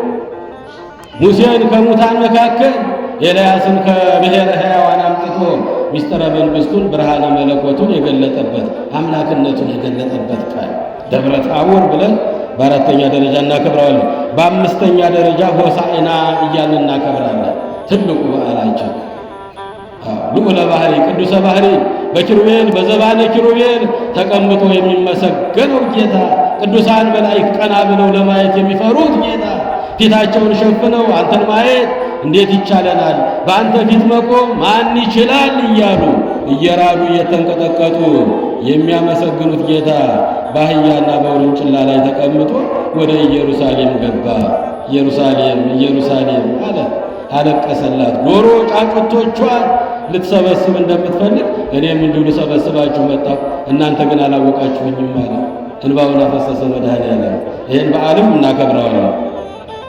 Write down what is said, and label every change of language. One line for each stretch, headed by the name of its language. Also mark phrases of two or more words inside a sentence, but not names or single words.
Amharic: ሙሴን ከሙታን መካከል ኤልያስን ከብሔረ ሕያዋን አምጥቶ ሚስጥረ መንግሥቱን ብርሃነ መለኮቱን የገለጠበት አምላክነቱን የገለጠበት ቀን ደብረ ታቦር ብለን በአራተኛ ደረጃ እናከብረዋለን። በአምስተኛ ደረጃ ሆሳዕና እያልን እናከብራለን። ትልቁ በዓላችን ልዑለ ባሕሪ ቅዱሰ ባሕሪ በኪሩቤል በዘባነ ኪሩቤል ተቀምጦ የሚመሰገነው ጌታ ቅዱሳን መላእክት ቀና ብለው ለማየት የሚፈሩት ጌታ ፊታቸውን ሸፍነው አንተን ማየት እንዴት ይቻለናል? በአንተ ፊት መቆም ማን ይችላል? እያሉ እየራዱ እየተንቀጠቀጡ የሚያመሰግኑት ጌታ በአህያና በውርንጭላ ላይ ተቀምጦ ወደ ኢየሩሳሌም ገባ። ኢየሩሳሌም ኢየሩሳሌም አለ፣ አለቀሰላት። ዶሮ ጫጩቶቿን ልትሰበስብ እንደምትፈልግ እኔም እንዲሁ ልሰበስባችሁ መጣሁ፣ እናንተ ግን አላወቃችሁኝም አለ። እንባውን አፈሰሰ መድኃኔዓለም። ይህን በዓልም እናከብረዋለን።